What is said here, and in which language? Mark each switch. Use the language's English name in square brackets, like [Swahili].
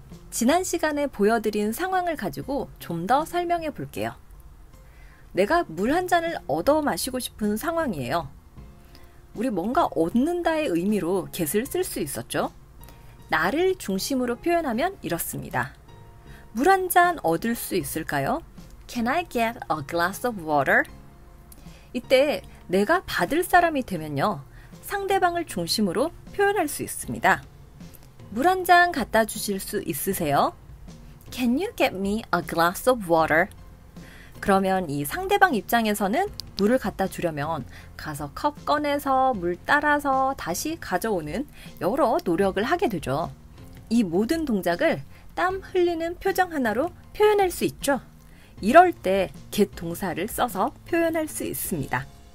[Korean] 지난 시간에 보여드린 상황을 가지고 좀 더 설명해 볼게요. 내가 물 한 잔을 얻어 마시고 싶은 상황이에요. 우리 뭔가 얻는다의 의미로 get을 쓸 수 있었죠. 나를 중심으로 표현하면 이렇습니다. 물 한 잔 얻을 수 있을까요? [English] Can I get a glass of water? [Korean] 이때 내가 받을 사람이 되면요. 상대방을 중심으로 표현할 수 있습니다. 물 한 잔 갖다 주실 수 있으세요? [English] Can you get me a glass of water? [Korean] 그러면 이 상대방 입장에서는 물을 갖다 주려면 가서 컵 꺼내서 물 따라서 다시 가져오는 여러 노력을 하게 되죠. 이 모든 동작을 땀 흘리는 표정 하나로 표현할 수 있죠. 이럴 때 get 동사를 써서 표현할 수 있습니다.